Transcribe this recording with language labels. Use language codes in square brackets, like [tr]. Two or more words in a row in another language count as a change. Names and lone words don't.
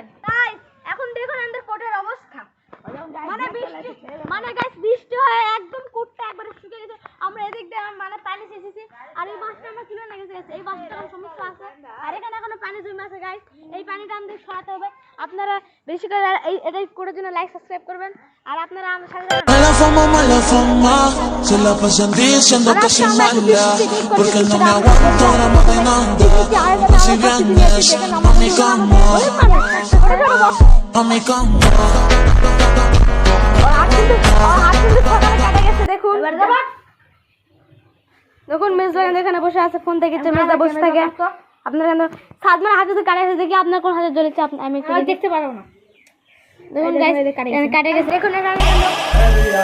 [bn] তাই এখন দেখুন আমাদের কোটের অবস্থা, মানে গাইস বৃষ্টি হয়ে একদম কোটটা একবারে শুকিয়ে গেছে। আমরা এদিক দিয়ে মানে পানি এসেছি, আর এই মাছটা আমরা তুলে নিয়ে গেছি। এই মাছটা সমস্যা আছে, আর এখানে এখনো পানি জমে আছে গাইস। এই পানিটা আমাদের সরাতে হবে। আপনারা বেশি করে এটা করার জন্য [en] like subscribe [bn] করবেন, আর আপনারা আমার সাথে [es] Mala fama, se la pasan diciendo que soy mala, porque no me aguanto la maquinando, si vienes a mi cama, a mi cama. [bn] দেখুন মেজদা এখানে বসে আছে, ফোন দেখেছে। মেজদা বসে থাকে। আপনার সাত মানে হাতে কাটে গেছে, দেখি আপনার কোন হাতে জ্বলেছে আমি একটু দেখতে পারবো না। দেখুন গাইস কাটে গেছে।